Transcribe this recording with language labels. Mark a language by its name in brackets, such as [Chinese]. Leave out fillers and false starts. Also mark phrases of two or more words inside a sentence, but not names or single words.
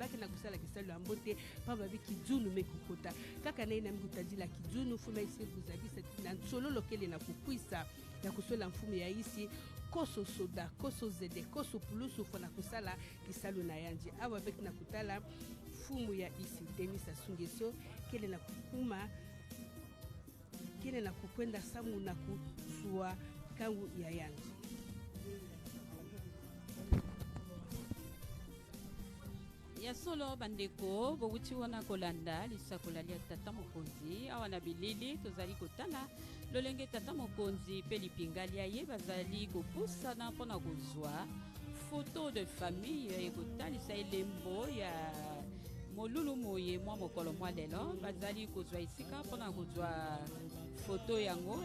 [Kituba (Congo)] baki na kusala kisalu ambote pamba biki dzunu mekukota kaka na ina mkutadila kidzunu funa isi kuzabisa na solo lokele na kukwisa ya kusola mfumu ya isi koso soda koso zede koso pulusu fona kusala kisalu na yanji awa beki na kutala fumu ya isi Denis Asungeso kele na kukuma kele na kukwenda samu na kusua kangu ya yanji [Lingala] ya solo bandeko bokuti wana kolanda lisakola lia tata mokonzi awa na bilili tozali kotala lolenge tata mokonzi pe lipinga lia ye bazali kopusana mpona kozwa [French] photo de famille [Lingala] ekotalisa elembo ya molulu moye mwa mokolo mwa lelo bazali kozwa esika mpona kozwa photo yango